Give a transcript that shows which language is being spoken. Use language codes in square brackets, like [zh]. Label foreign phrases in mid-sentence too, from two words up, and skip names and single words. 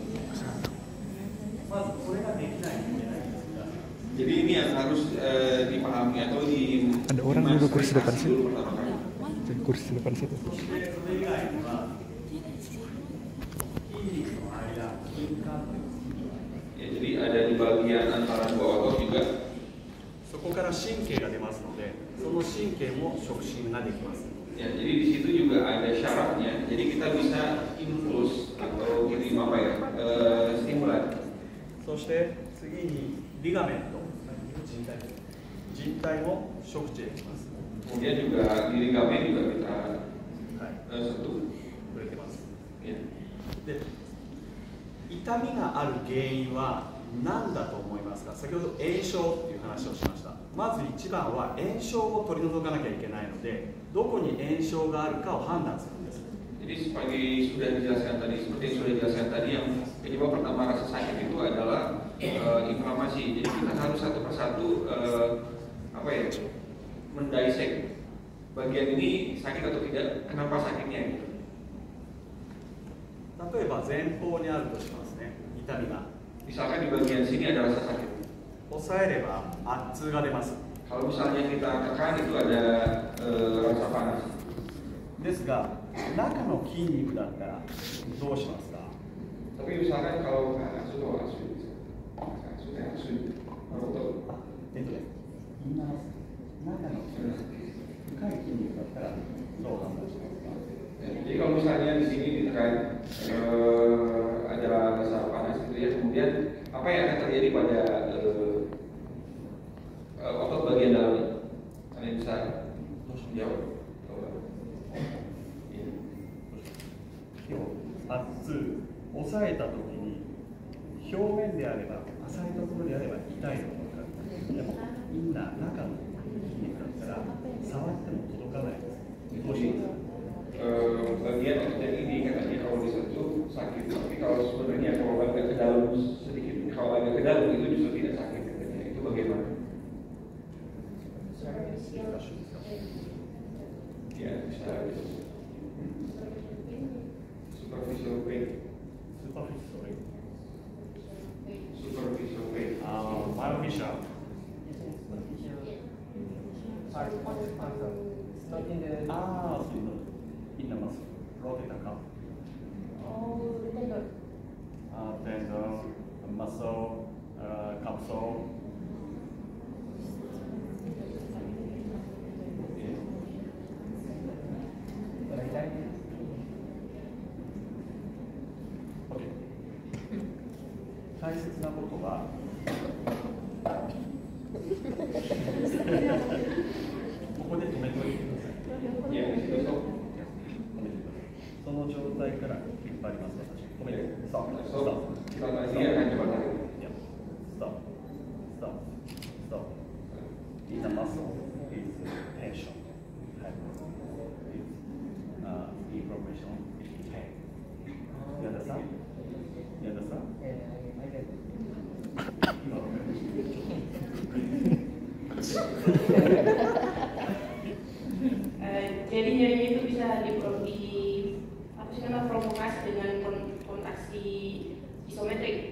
[id] Jadi ini yang harus dipahami atau ada orang duduk kursi depan situ. Kursi depan situ. Ya, jadi ada di bagian antara dua otot juga. [ja] そこから神経が出ますので、その神経も触診ができます。 [id] Ya, jadi di situ juga ada syaratnya. Jadi kita bisa impuls atau kirim apa ya, stimulan. [ja] そして次にリガメント、人体も触知できます。 [id] Kemudian juga di ligamen juga kita sentuh. [ja] 触れてます。 [id] Ya. [ja] で、痛みがある原因は何だと思いますか。先ほど炎症っていう話をしました。まず一番は炎症を取り除かなきゃいけないので、どこに炎症があるかを判断するんです。 [id] Jadi seperti sudah dijelaskan tadi, seperti yang sudah dijelaskan tadi, yang penyebab pertama rasa sakit itu adalah inflamasi. Jadi kita harus satu persatu apa ya, mendisek bagian ini sakit atau tidak, kenapa sakitnya gitu. [ja] 例えば前方にあるとしますね、痛みが。 [id] Misalkan di bagian sini ada rasa sakit. [ja] 押さえれば圧痛が出ます。 [id] Kalau misalnya kita tekan itu ada rasa panas. [ja] ですが、中の筋肉だったらどうしますか。 [id] Tapi misalkan kalau sudah [ja] 言います。中の深い筋肉だったらどう判断しますか。 [id] Jadi kalau misalnya di sini ditekan ada rasa panas itu ya, kemudian apa yang akan terjadi pada otot bagian dalamnya? Kalian bisa jawab? [ja] 圧痛、押さえたときに表面であれば浅いところであれば痛いのが分かる。でもインナー中の筋肉だったら触っても届かないです。どうしますか。 [id] bagian ototnya ini katanya kalau disentuh sakit, tapi kalau sebenarnya kalau agak ke dalam sedikit, kalau agak ke dalam itu justru tidak sakit katanya. Itu bagaimana? Ya, bisa. [en] Superficial pain. Superficial pain. Superficial. In the muscle, rotate the cup. Tendon, muscle, capsule. Okay. [ja] 大切なことはここで止めておいてください。 [id] Ya, di situ stop. [ja] その状態から引っ張ります。私、止めて。 [en] stop. stop. [id] Kita dia akan coba tarik. [en] Stop. Stop. Stop. In the muscle is tension. Information is pain. You understand? You understand? [id] Jadi nyerinya itu bisa provokasi dengan kontraksi isometrik.